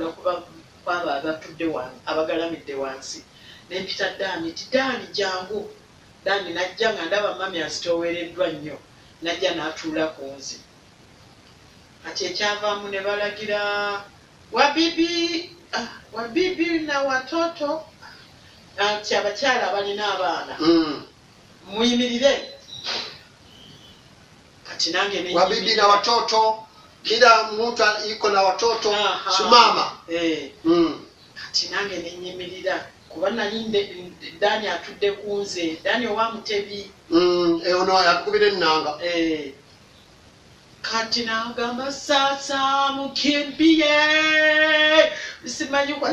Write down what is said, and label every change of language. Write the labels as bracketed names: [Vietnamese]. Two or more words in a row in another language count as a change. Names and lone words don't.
[Ganda] kwabo abatudde abagalamidde wansi nempita Daani ti Daani jangu Daani najja nga ndaba mami azitoowereddwa nnyo najja n'atuula ku nze kati ekyavaamu ne balagira [Swahili] wabibi na watoto [Ganda] nti abakyala abalina abaana muyimirire kati nange [Swahili] wabibi na watoto kila mtu iko na watoto simama [Ganda] kati nange nenyimirira kuba nali Dani atudde ku nze Dani owa Mutebi ono yakubira ennanga kati nagamba [Swahili] sasa mukimbie [Ganda] simanyi kwa